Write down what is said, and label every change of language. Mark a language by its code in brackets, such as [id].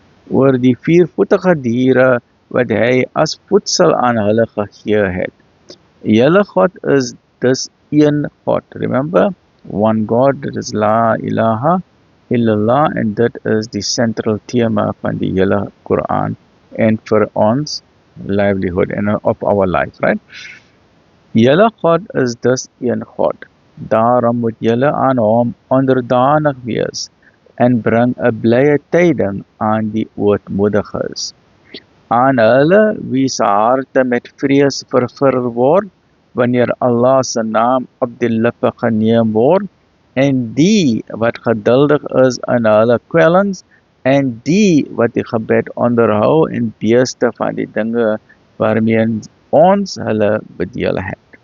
[af] Oor die viervoetige diere wat hy as voedsel aan hulle gegee het. Julle God is dus een God. Remember? [en] One God, that is [ar] La ilaha illallah, [en] and that is the central thema [af] van die hele [en] Quran and for ons livelihood and of our life, right? [af] Julle God is dus een God. Daarom moet julle aan hom onderdanig wees en bring 'n blye tyding aan die ootmoediges. Aan hulle wie se harte met vrees vervul word, wanneer Allah se naam op die lippe geneem word, en die wat geduldig is in hulle kwellings, en die wat die gebed onderhou en beeste van die dinge waarmee ons hulle bedeel het.